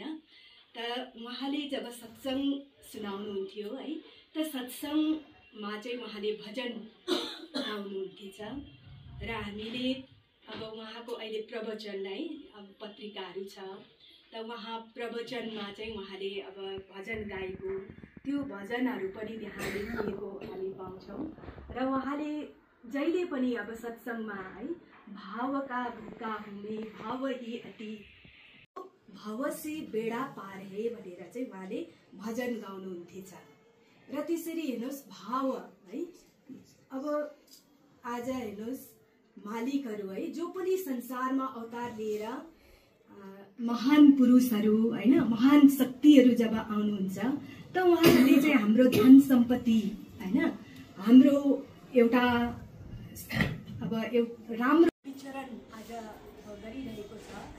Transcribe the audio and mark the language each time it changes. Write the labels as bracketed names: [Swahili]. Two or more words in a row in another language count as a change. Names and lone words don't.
[Nepali] त उहाँले जब सत्सङ्ग सुनाउनुहुन्थ्यो है त सत्सङ्गमा चाहिँ उहाँले भजन गाउनुहुन्थेछ र हामीले अब उहाँको अहिले प्रवचन है अब पत्रिकाहरू छ त उहाँ प्रवचनमा चाहिँ उहाँले अब भजन गाएको त्यो भजनहरू पनि त्यहाँ लेखिएको हामी पाउँछौँ र उहाँले जहिले पनि अब सत्सङ्गमा है [Hindi] भावका भूका [Nepali] हुने [Hindi] भाव ही अति भाव से बेडा पार है [Nepali] भनेर चाहिँ उहाँले भजन गाउनुहुन्थेछ र त्यसरी हेर्नुहोस् भाव है अब आज हेर्नुहोस् मालिकहरू है जो पनि संसारमा अवतार लिएर महान पुरुषहरू होइन महान शक्तिहरू जब आउनुहुन्छ त उहाँहरूले चाहिँ हाम्रो धन सम्पत्ति होइन हाम्रो एउटा अब राम्रो विचरण आज गरिरहेको छ है।